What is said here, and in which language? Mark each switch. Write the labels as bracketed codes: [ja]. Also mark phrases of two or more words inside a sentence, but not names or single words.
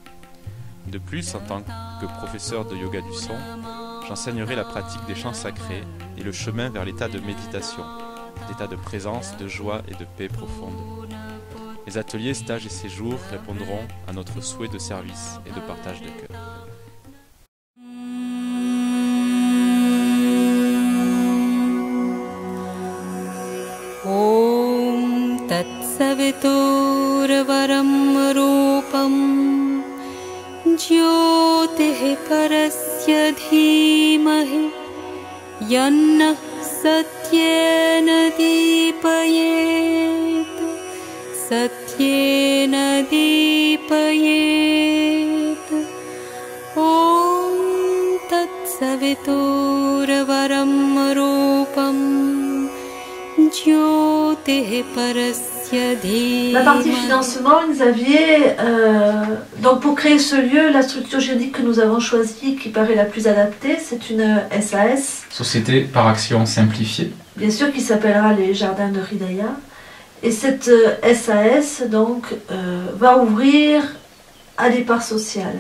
[fr] De plus, en tant que professeur de yoga du son, J'enseignerai la pratique des chants sacrés et le chemin vers l'état de méditation, d'état de présence, de joie et de paix profonde. Les ateliers, stages et séjours répondront à notre souhait de service et de partage de cœur. [sa] ॐ तत् सवितुर्वरं रूपं ज्योतिः परस्य धीमहि यन्नः सत्येन दीपयेत् सत्येन दीपयेत् ॐ तत् सवितुर्वरं रूपं [fr] La partie financement, Xavier, donc pour créer ce lieu, la structure juridique que nous avons choisie, qui paraît la plus adaptée, c'est une SAS. Société par action simplifiée. Bien sûr, qui s'appellera les Jardins de Hridaya. Et cette SAS, donc, va ouvrir à des parts sociales.